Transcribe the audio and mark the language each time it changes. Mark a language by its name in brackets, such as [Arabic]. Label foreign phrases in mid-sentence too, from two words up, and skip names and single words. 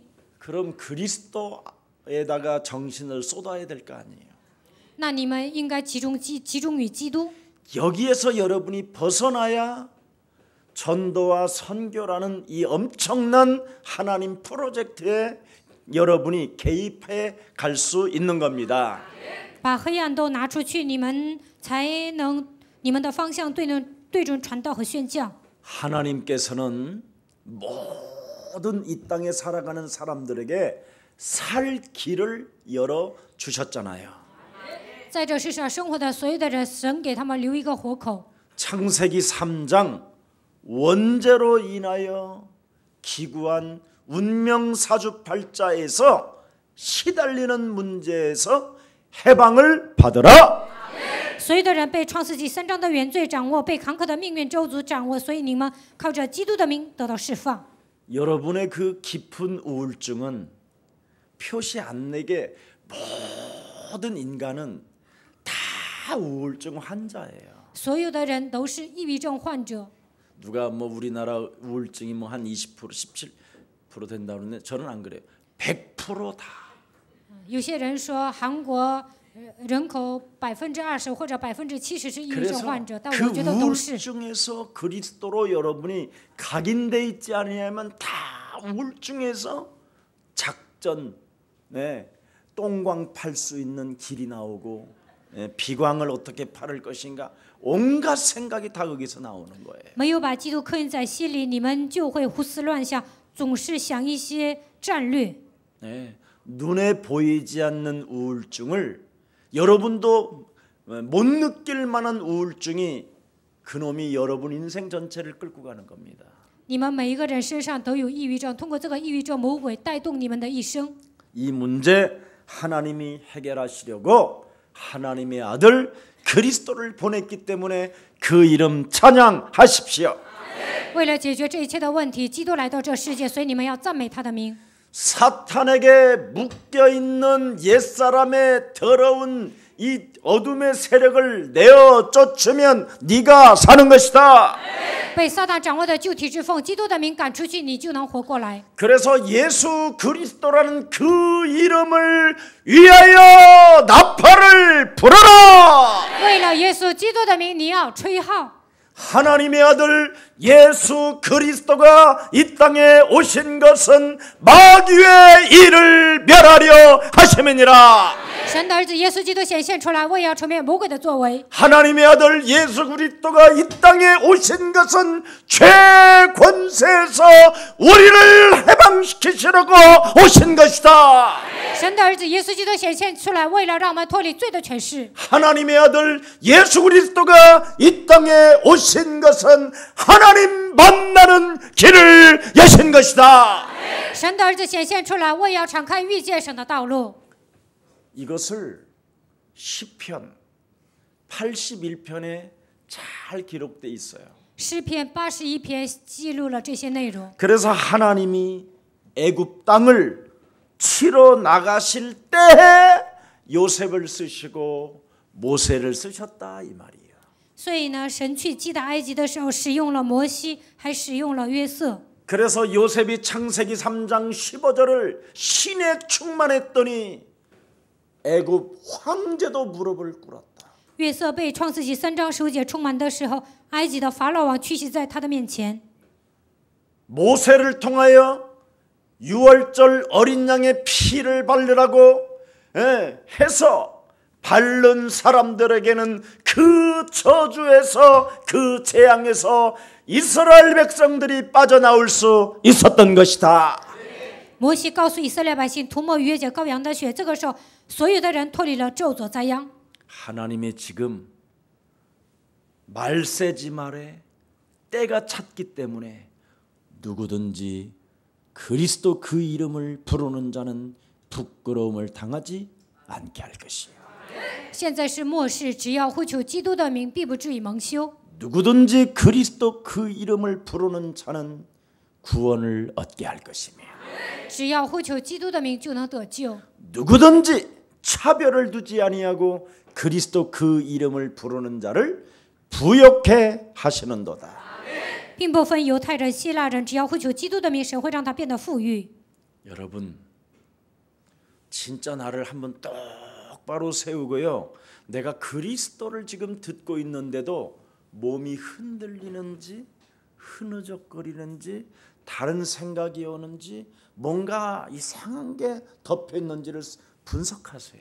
[Korean] 그럼 그리스도에다가 정신을 쏟아야 될 거 아니에요. [Chinese] 那你们应该集中于基督。 [Korean] 여기에서 여러분이 벗어나야 전도와 선교라는 이 엄청난 하나님 프로젝트에 여러분이 개입해 갈 수 있는 겁니다. [Chinese] 把黑暗都拿出去，你们的方向对准传道和宣教。 [Korean] 하나님께서는 모든 이 땅에 살아가는 사람들에게 살 길을 열어 주셨잖아요. [Chinese] 在这世上生活的所有的人，神给他们留一个活口。 [Korean] 창세기 3장 원죄로 인하여 기구한 운명 사주팔자에서 시달리는 문제에서 해방을 받으라. [Chinese] 所有的人被创世纪3章的原罪掌握，被坎坷的命运咒诅掌握，所以你们靠着基督的名得到释放。 [Korean] 여러분의 그 깊은 우울증은 표시 안 내게 모든 인간은 다 우울증 환자예요. [Chinese] 所有的人都是抑郁症患者。 [Korean] 누가 뭐 우리나라 우울증이 뭐 한 20% 17% 된다고 그러는데 저는 안 그래요. 100% 다. [Chinese] 有些人说韩国人口20%或者70%是抑郁症患者，但我觉得都是。 [Korean] 우울증에서 그리스도로 여러분이 각인돼 있지 않으냐면 다 우울증에서 작전, 똥광 팔 수 있는 길이 나오고 비광을 어떻게 팔을 것인가 온갖 생각이 다 거기서 나오는 거예요. [Chinese] 没有把基督刻印在心里，你们就会胡思乱想，总是想一些战略。 [Korean] 네, 눈에 보이지 않는 우울증을 여러분도 못 느낄 만한 우울증이 그놈이 여러분 인생 전체를 끌고 가는 겁니다. [Chinese] 你们每一个人身上都有抑郁症，通过这个抑郁症，魔鬼带动你们的一生。 [Korean] 이 문제 하나님이 해결하시려고 하나님의 아들 그리스도를 보냈기 때문에 그 이름 찬양하십시오. [Chinese] 为了解决这一切的问题，基督来到这世界，所以你们要赞美他的名。 [Korean] 사탄에게 묶여 있는 옛사람의 더러운 이 어둠의 세력을 내어 쫓으면 네가 사는 것이다. [Chinese] 被撒旦掌握的旧体之凤，基督的名赶出去，你就能活过来。 [Korean] 그래서 예수 그리스도라는 그 이름을 위하여 나팔을 불어라. [Chinese] 为了耶稣基督的名，你要吹号。 [Korean] 하나님의 아들 예수 그리스도가 이 땅에 오신 것은 마귀의 일을 멸하려 하심이니라. [Chinese] 神的儿子耶稣基督显现出来，为要除灭魔鬼的作为。 [Korean] 하나님의 아들 예수 그리스도가 이 땅에 오신 것은 죄권세에서 우리를 해방시키시려고 오신 것이다. [Chinese] 神的儿子耶稣基督显现出来，为了让我们脱离罪的权势。 [Korean] 하나님의 아들 예수 그리스도가 이 땅에 오신 것은 하나님 만나는 길을 여신 것이다. [Chinese] 神的儿子显现出来，为要敞开遇见神的道路。 [Korean] 이것을 시편 81편에 잘 기록되어 있어요. [Chinese] 诗篇81篇记录了这些内容。 [Korean] 그래서 하나님이 애굽 땅을 치러 나가실 때에 요셉을 쓰시고 모세를 쓰셨다 이 말이에요. [Chinese] 所以呢，神去击打埃及的时候，使用了摩西，还使用了约瑟。 [Korean] 그래서 요셉이 창세기 3장 15절을 신에 충만했더니 애굽 황제도 무릎을 꿇었다. [Chinese] 约瑟被创世纪3章15节充满的时候，埃及的法老王屈膝在他的面前。 [Korean] 모세를 통하여 유월절 어린 양의 피를 바르라고 해서 바른 사람들에게는 그 저주에서 그 재앙에서 이스라엘 백성들이 빠져나올 수 있었던 것이다. [Chinese] 摩西告诉以色列百姓，涂抹逾越节羔羊的血，这个时候所有的人脱离了咒诅灾殃。 [Korean] 하나님의 지금 말세지 말에 때가 찼기 때문에 누구든지 그리스도 그 이름을 부르는 자는 부끄러움을 당하지 않게 할 것이에요. [Chinese] 现在是末世，只要呼求基督的名，必不至于蒙羞。 [Korean] 누구든지 그리스도 그 이름을 부르는 자는 구원을 얻게 할 것이며 [Chinese] 只要呼求基督的名，就能得救。 [Korean] 누구든지 차별을 두지 아니하고 그리스도 그 이름을 부르는 자를 부욕해 하시는도다. [Chinese] 并不分犹太人、希腊人，只要呼求基督的名，神会让他变得富裕。 [Korean] 여러분, 진짜 나를 한번 똑바로 세우고요. 내가 그리스도를 지금 듣고 있는데도 몸이 흔들리는지 흐느적거리는지 다른 생각이 오는지 뭔가 이상한 게 덮여 있는지를 분석하세요.